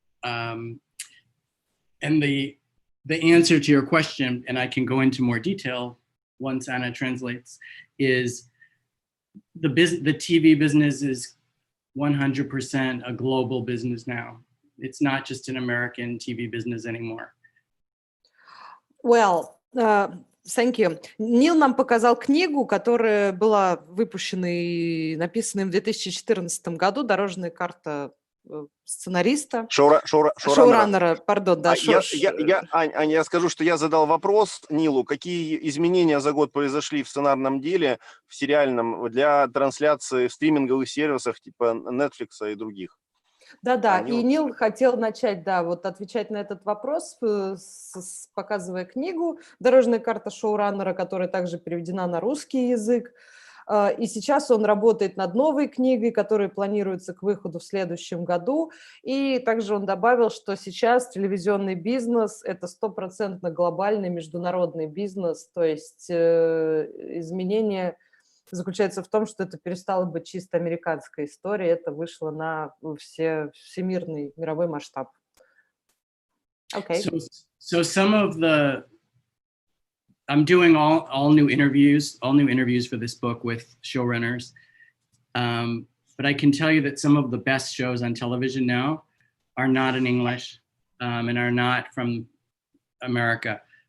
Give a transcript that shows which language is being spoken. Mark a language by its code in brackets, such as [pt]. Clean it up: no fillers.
[en] And the answer to your question, and I can go into more detail once Anna translates, is the TV business is 100% a global business now. It's not just an American TV business anymore. Well, thank you. [ru] Нил нам показал книгу, которая была выпущена и написана в 2014 году, «Дорожная карта сценариста». Шоураннера, пардон, да. Аня, я скажу, что я задал вопрос Нилу, какие изменения за год произошли в сценарном деле, в сериальном, для трансляции в стриминговых сервисах типа Netflix и других. Да, и Нил хотел начать, вот отвечать на этот вопрос, показывая книгу «Дорожная карта шоураннера», которая также переведена на русский язык. И сейчас он работает над новой книгой, которая планируется к выходу в следующем году. И также он добавил, что сейчас телевизионный бизнес – это 100% глобальный международный бизнес, то есть изменения заключается в том, что это перестало быть чисто американской историей, это вышло на всемирный мировой масштаб. Okay. [en] So some of the, I'm doing all new interviews for this book with showrunners. But I can tell you that some of the best shows on television now are not in English and are not from America.